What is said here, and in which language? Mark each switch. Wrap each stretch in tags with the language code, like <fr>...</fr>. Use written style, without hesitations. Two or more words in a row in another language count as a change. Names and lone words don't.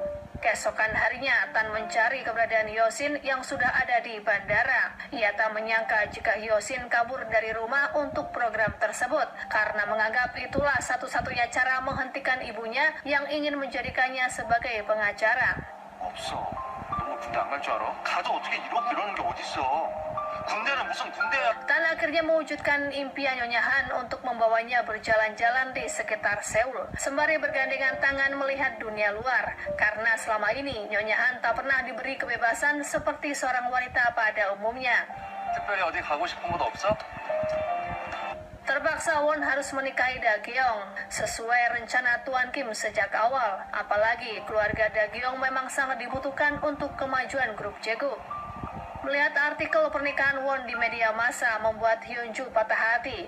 <id>Keesokan harinya, Tan mencari keberadaan Hyosin yang sudah ada di bandara. Ia tak menyangka jika Hyosin kabur dari rumah untuk program tersebut, karena menganggap itulah satu-satunya cara menghentikan ibunya yang ingin menjadikannya sebagai pengacara.</id> <ko>없어. 너무 군대 안 갈 줄 알아? 가도 어떻게 이러는 게 어딨어? 군대는 무슨 군대야?</ko> <id>Tan akhirnya mewujudkan impian Nyonya Han untuk membawanya berjalan-jalan di sekitar Seoul, sembari bergandengan tangan melihat dunia luar. Karena selama ini Nyonya Han tak pernah diberi kebebasan seperti seorang wanita pada umumnya.</id> <ko>특별히 어디 가고 싶은 곳 없어?</ko> <id>Terpaksa Won harus menikahi Da Gyeong sesuai rencana Tuan Kim sejak awal. Apalagi keluarga Da Gyeong memang sangat dibutuhkan untuk kemajuan grup Jaegu. Melihat artikel pernikahan Won di media massa membuat Hyunju patah hati.</id>